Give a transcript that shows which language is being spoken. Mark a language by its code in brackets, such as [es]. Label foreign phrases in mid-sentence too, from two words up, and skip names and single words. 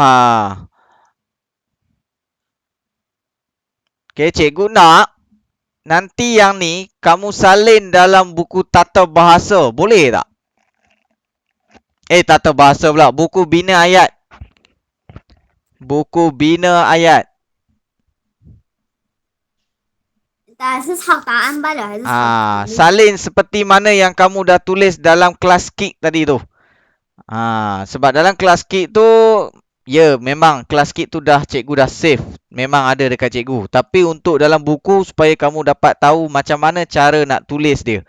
[ms] Okey, cikgu nak nanti yang ni kamu salin dalam buku tata bahasa. Boleh tak? Tata bahasa pula. Buku bina ayat. Buku bina ayat. [zh] 是抄答案罢了还是抄题目？ [ms] Salin seperti mana yang kamu dah tulis dalam kelas KIK tadi tu. Sebab dalam kelas KIK tu, ya memang kelas KIK tu cikgu dah save. Memang ada dekat cikgu. Tapi untuk dalam buku supaya kamu dapat tahu macam mana cara nak tulis dia.